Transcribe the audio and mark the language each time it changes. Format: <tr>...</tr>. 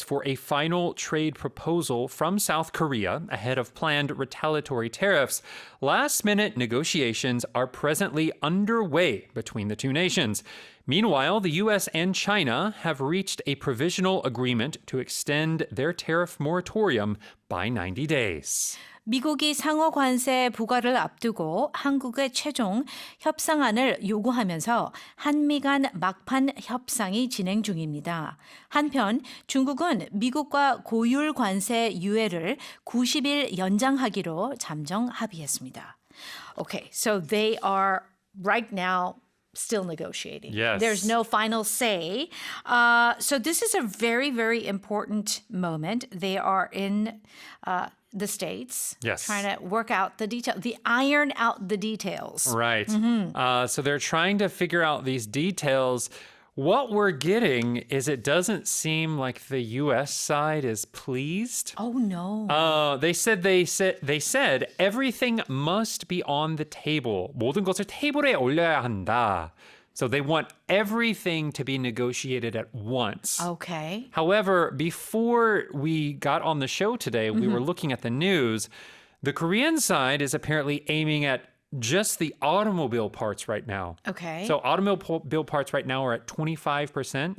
<en>for a final trade proposal from South Korea ahead of planned retaliatory tariffs, last-minute negotiations are presently underway between the two nations. Meanwhile, the U.S. and China have reached a provisional agreement to extend their tariff moratorium by 90 days.</en> <ko>미국이 상호관세 부과를 앞두고 한국의 최종 협상안을 요구하면서 한미 간 막판 협상이 진행 중입니다. 한편 중국은 미국과 고율 관세 유예를 90일 연장하기로 잠정 합의했습니다.</ko> <en>Okay, so they are right now still negotiating. Yes. There's no final say. So this is a very, very important moment. They are in the States, Yes. trying to work out the details, iron out the details. Right. So they're trying to figure out these details. What we're getting is it doesn't seem like the U.S. side is pleased. Oh no. They said everything must be on the table.</en> <ko>모든 것을 테이블에 올려야 한다.</ko> <en>So they want everything to be negotiated at once. Okay. However, before we got on the show today, we were looking at the news. The Korean side is apparently aiming at just the automobile parts right now. Okay. So automobile parts right now are at 25%,</en>